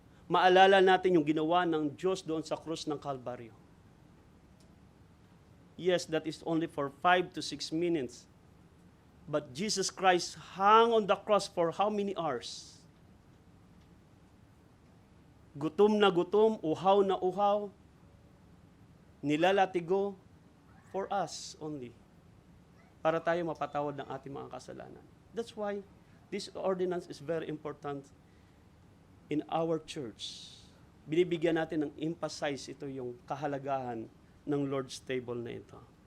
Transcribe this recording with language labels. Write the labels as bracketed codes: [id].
[tl] Maalala natin yung ginawa ng Diyos doon sa krus ng Kalbaryo. [en] Yes, that is only for 5 to 6 minutes. But Jesus Christ hung on the cross for how many hours? [tl] Gutom na gutom, uhaw na uhaw, nilalatigo [en] for us only. [tl] Para tayo mapatawad ng ating mga kasalanan. [en] That's why this ordinance is very important in our church. [tl] Binibigyan natin ng emphasize ito yung kahalagahan ng Lord's table na ito.